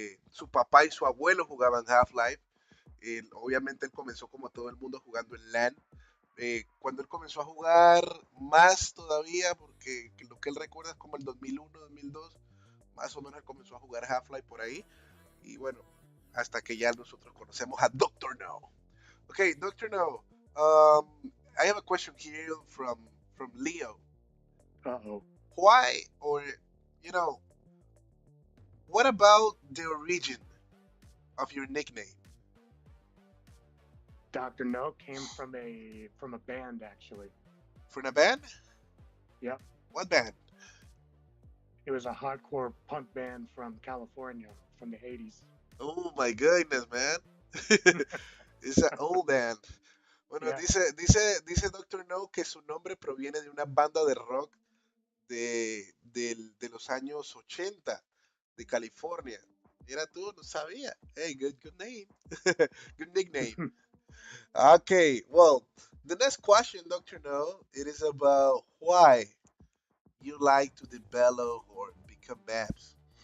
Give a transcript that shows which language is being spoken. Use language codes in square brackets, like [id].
[es] Su papá y su abuelo jugaban Half-Life. Obviamente él comenzó como todo el mundo jugando en LAN. Cuando él comenzó a jugar más todavía, porque lo que él recuerda es como el 2001, 2002, más o menos él comenzó a jugar Half-Life por ahí. Y bueno, hasta que ya nosotros conocemos a Dr. Know. [en] Okay, Dr. Know, I have a question here from Leo. Uh-oh. Why, or, you know, what about the origin of your nickname? Dr. No came from a band actually. From a band? Yep. What band? It was a hardcore punk band from California from the 80s. Oh my goodness, man. It's an old band. [es] Bueno, [en] Yeah. [es] dice Dr. Know que su nombre proviene de una banda de rock de los años 80 de California. Mira tú, no sabía. [en] Hey, good name. Good nickname. Okay, well, the next question, Dr. Know, it is about why you like to develop or become maps.